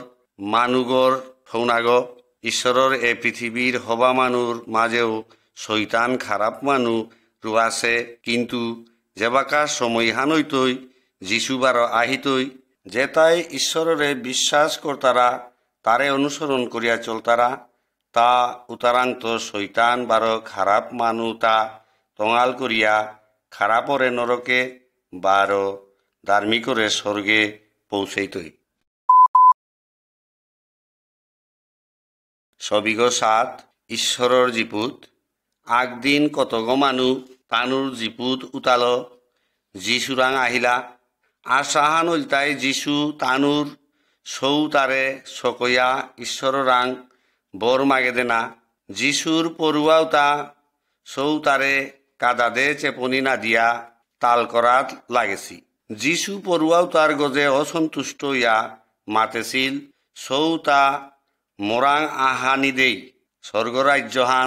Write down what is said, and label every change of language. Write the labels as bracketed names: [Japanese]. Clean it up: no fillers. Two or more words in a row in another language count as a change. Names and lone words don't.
[Bishnupriya] মানুগর ঠৌনাগ ঈশ্বরের এ পৃথিবীর হবা মানুর মাঝেও শৈতান খারাপ মানু রুয়াছে কিন্তু যেবাকা সময় হানইতই যিশুবার আহিতই যে তাই ঈশ্বরের বিশ্বাস করতারা তারে অনুসরণ করিয়া চলতারা তা উতারান্ত শৈতান বারো খারাপ মানু তা টঙাল করিয়া খারাপরে নরকে বারো ধার্মিকরে স্বর্গে পৌঁছাইতই সবিগ 7 ঈশ্বরর জিপুত আগদিন কতগ মানু তানুর জিপুত উতাল যিশুরাং আহিলা আশাহান উল্টাই যিশু তানুর সৌ তারে সকয়া ঈশ্বর রাং বর মাগে দেনা যিশুর পড়ুয়াওতা সৌ তারে কাদাদে চেপনি না দিয়া তাল করাত লাগেছি যিশু পড়ুয়াও তার গজে অসন্তুষ্ট ইয়া মাতেছিল সৌ তা মোরাং আহানি দেই স্বর্গরাজ্যহান